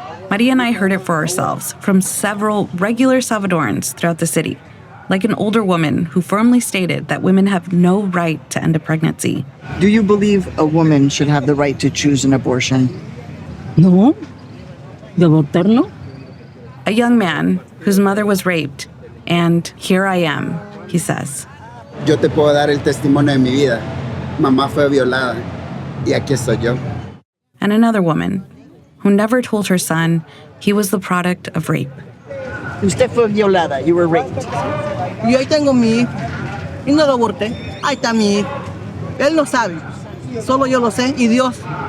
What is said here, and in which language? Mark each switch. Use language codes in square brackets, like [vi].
[en] Maria and I heard it for ourselves from several regular Salvadorans throughout the city, like an older woman who firmly stated that women have no right to end a pregnancy. Do you believe a woman should have the right to choose an abortion? [es] No. ¿De abortar no? [en] A young man whose mother was raped, and here I am, he says. [es] Yo te puedo dar el testimonio de mi vida. Mamá fue violada y aquí estoy yo. [en] And another woman who never told her son he was the product of rape. [es] Usted fue violada. [en] You were raped. [es] Y ahí tengo mi hijo. Y no lo aborté. Ahí está mi hijo. Él no sabe. Solo yo lo sé y Dios.